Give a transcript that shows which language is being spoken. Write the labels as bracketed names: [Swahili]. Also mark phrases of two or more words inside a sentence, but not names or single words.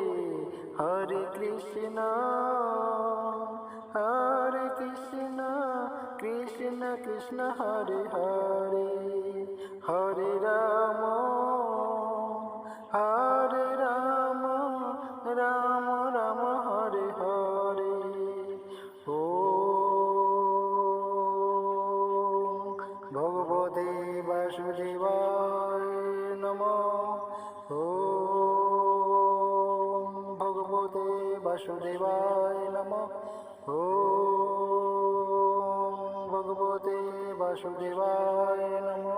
[Sanskrit] হরে কৃষ্ণ হরে কৃষ্ণ কৃষ্ণ কৃষ্ণ হরে হরে, হরে রাম হরে রাম রাম রাম হরে হরে। ও ভগবতে বাসুদেবায় নমঃ। ওম ভগবতে বাসুদেবায় নমঃ। ওম ভগবতে বাসুদেবায় নমঃ।